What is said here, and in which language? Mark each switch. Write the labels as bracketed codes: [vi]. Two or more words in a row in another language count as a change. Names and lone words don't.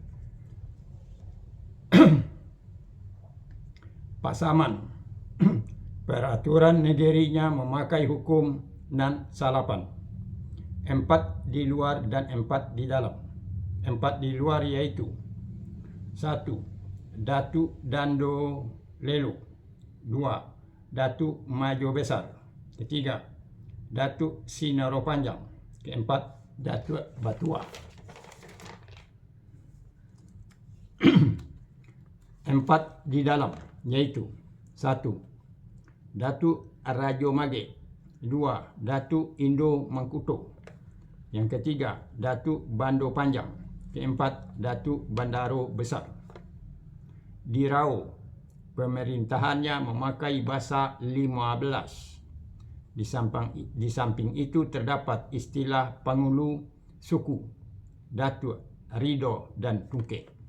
[id] Pasaman, peraturan negerinya memakai hukum [min] nan salapan, [id] 4 di luar dan 4 di dalam. 4 di luar yaitu 1. Datuk Dando Lelo. 2. Datuk Majo Besar. 3. Datuk Sinaro Panjang. 4. Datuk Batua. 4 di dalam yaitu 1. Datuk Rajo Mage. 2. Datuk Indo Mangkuto. Yang ketiga, Datuk Bando Panjang. Keempat, Datuk Bandaro Besar. Di Rau, pemerintahannya memakai bahasa 15. Di samping itu terdapat istilah pangulu suku, Datuk, Rido, dan Tungkek.